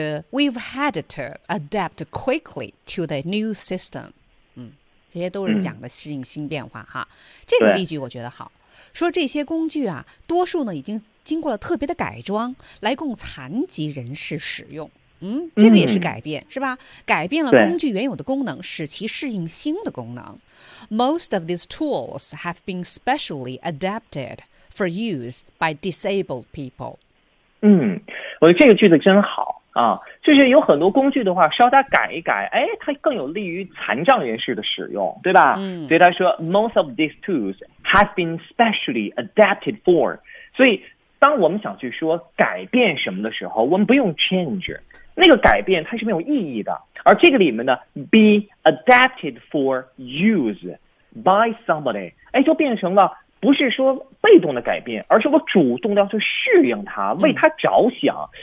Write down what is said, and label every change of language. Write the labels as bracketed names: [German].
[English] We've had to adapt quickly to the new system。 [Chinese] 这些都是讲的适应新变化哈。这个例句我觉得好，说这些工具啊，多数呢已经经过了特别的改装来供残疾人士使用。这个也是改变，是吧？改变了工具原有的功能，使其适应新的功能。 [English] Most of these tools have been specially adapted for use by disabled people。 [Chinese] 我觉得这个句子真好啊，就是有很多工具的话稍微改一改，哎，它更有利于残障人士的使用，对吧？所以他说 [English] Most of these tools have been specially adapted for。 [Chinese] 所以当我们想去说改变什么的时候，我们不用 change， 那个改变它是没有意义的。而这个里面呢 [English] be adapted for use by somebody， [Chinese] 哎，就变成了不是说被动的改变，而是我主动的要去适应它，为它着想。